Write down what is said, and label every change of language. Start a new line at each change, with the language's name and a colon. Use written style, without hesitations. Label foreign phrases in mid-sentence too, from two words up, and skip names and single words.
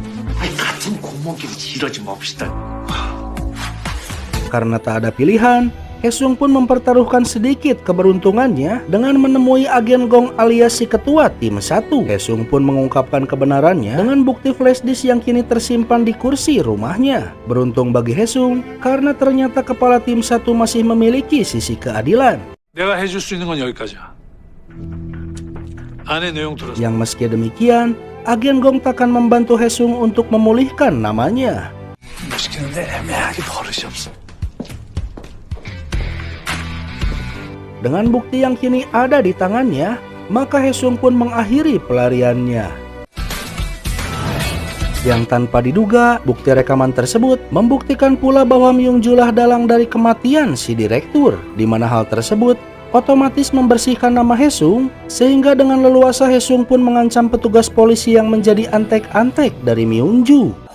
Indonesian: Karena tak ada pilihan, Haesung pun mempertaruhkan sedikit keberuntungannya dengan menemui agen Gong alias si ketua tim 1. Haesung pun mengungkapkan kebenarannya dengan bukti flash disk yang kini tersimpan di kursi rumahnya. Beruntung bagi Haesung karena ternyata kepala tim 1 masih memiliki sisi keadilan.
Korean: 내가 해줄 수 있는 건 여기까지야. 안에 내용 들었어.
Indonesian: Yang meski demikian, agen Gong takkan membantu Haesung untuk memulihkan namanya.
Korean: 못 시키는데 애매하게 버릇이 없어.
Indonesian: Dengan bukti yang kini ada di tangannya, maka Haesung pun mengakhiri pelariannya. Yang tanpa diduga, bukti rekaman tersebut membuktikan pula bahwa Myung-ju lah dalang dari kematian si direktur, di mana hal tersebut otomatis membersihkan nama Haesung, sehingga dengan leluasa Haesung pun mengancam petugas polisi yang menjadi antek-antek dari Myung-ju.